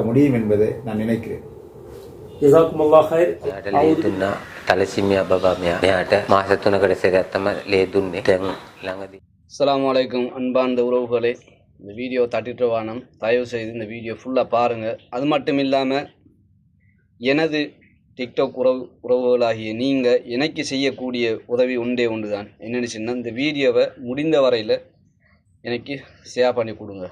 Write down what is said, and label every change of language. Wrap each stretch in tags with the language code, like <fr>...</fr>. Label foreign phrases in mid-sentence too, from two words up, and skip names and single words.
<ta>முடியும் என்பதை நான் நினைக்கிறேன்.</ta> <ar>جزاكم الله خير.</ar> <si>දුන්නා තලසිමියා බබා මෙයාට මාස 3කට සැරයක් තමයි ලේ දුන්නේ. දැන් ළඟදී.</si> <ar>السلام عليكم</ar> <ta>அன்பார்ந்த உறவுகளே, இந்த வீடியோ தட்டிட்டு வானம் தயவு செய்து இந்த வீடியோ ஃபுல்லாக பாருங்கள். அது மட்டும் இல்லாமல் எனது டிக்டாக் உறவுகளாகிய நீங்கள் எனக்கு செய்யக்கூடிய உதவி ஒன்றே ஒன்று தான். என்னென்னு சொன்னால், இந்த வீடியோவை முடிந்த வரையில் எனக்கு ஷேர் பண்ணி கொடுங்க.</ta>